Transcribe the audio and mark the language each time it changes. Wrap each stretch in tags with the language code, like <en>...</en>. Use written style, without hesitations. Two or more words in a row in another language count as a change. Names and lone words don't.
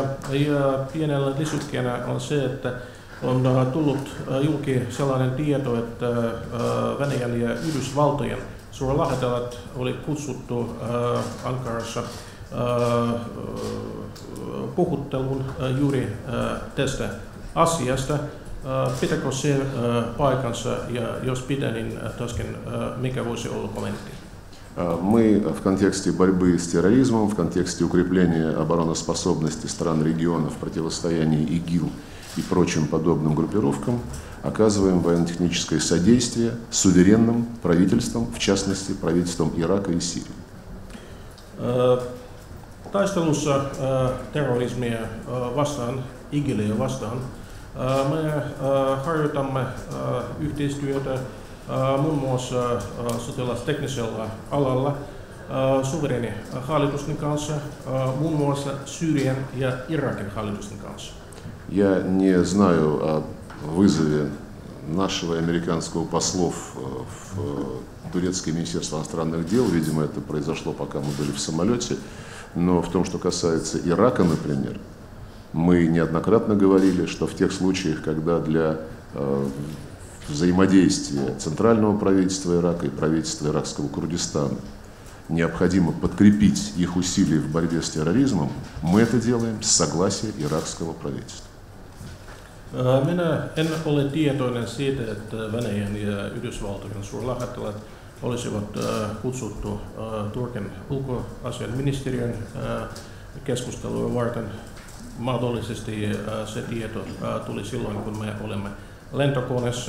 <fi>Ja pienellä lisäkkeenä on se, että on tullut julki sellainen tieto, että Venäjän ja Yhdysvaltojen suurlähettiläät oli kutsuttu Ankarassa puhutteluun juuri tästä asiasta. Pitääkö se paikansa ja jos pitää, niin tuskin mikä voisi olla kommentti?</fi> <ru>Мы в контексте борьбы с терроризмом, в контексте укрепления обороноспособности стран региона в противостоянии ИГИЛ и прочим подобным группировкам оказываем военно-техническое содействие суверенным правительствам, в частности правительствам Ирака и Сирии.</ru> <fi>Taistelussa terrorismia vastaan, IGILiä vastaan, me harjoitamme yhteistyötä muun muassa sotilasteknisellä alalla suvereenin hallitusten kanssa, muun muassa Syyrian ja Irakin hallitusten kanssa.</fi> <ru>Я не знаю о вызове нашего и американского послов в турецкое министерство иностранных дел. Видимо, это произошло, пока мы были в самолете. Но в том, что касается Ирака, например, мы неоднократно говорили, что в тех случаях, когда для взаимодействия центрального правительства Ирака и правительства иракского Курдистана необходимо подкрепить их усилия в борьбе с терроризмом, мы это делаем с согласия иракского правительства.</ru> <fi>Minä en ole tietoinen siitä, että Venäjän ja Yhdysvaltojen suurlähettiläät olisivat kutsuttu Turkin ulkoasiainministeriön keskustelua varten. Mahdollisesti se tieto tuli silloin, kun me olemme lentokoneessa.</fi>